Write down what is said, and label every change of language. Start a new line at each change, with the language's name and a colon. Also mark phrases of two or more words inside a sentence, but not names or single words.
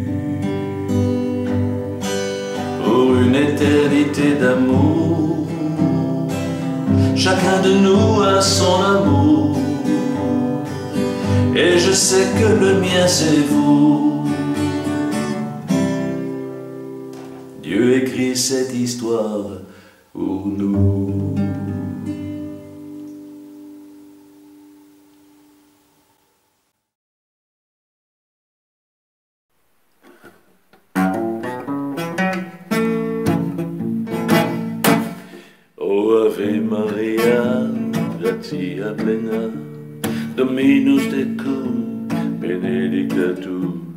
French: Pour une éternité d'amour, chacun de nous a son amour, et je sais que le mien c'est vous. Dieu écrit cette histoire pour nous.
Latin: O Ave Maria, gratia plena, Dominus tecum, benedicta tu